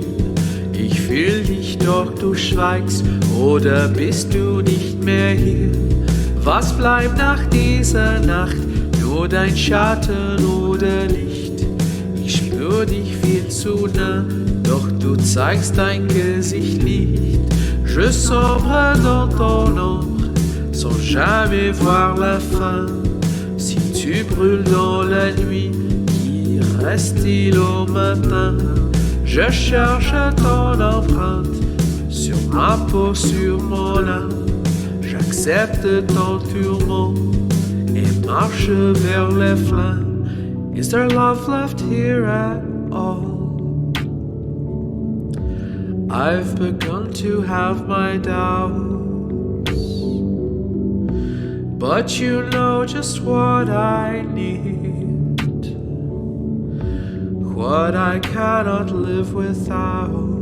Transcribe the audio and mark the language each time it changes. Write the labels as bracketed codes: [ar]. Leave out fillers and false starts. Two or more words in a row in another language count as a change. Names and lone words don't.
[de] Ich fühl dich, doch du schweigst, oder bist du nicht mehr hier? Was bleibt nach dieser Nacht? Nur dein Schatten oder Licht? Ich spür dich viel zu nah, doch du zeigst dein Gesicht nicht. [fr] Je sombre dans ton ombre, sans jamais voir la fin. Si tu brûles dans la nuit, qui reste-t-il au matin? Je cherche ton empreinte sur ma peau, sur mon âme. J'accepte ton tourment et marche vers les flammes. [en] Is there love left here at all? I've begun to have my doubts, but you know just what I need, what I cannot live without.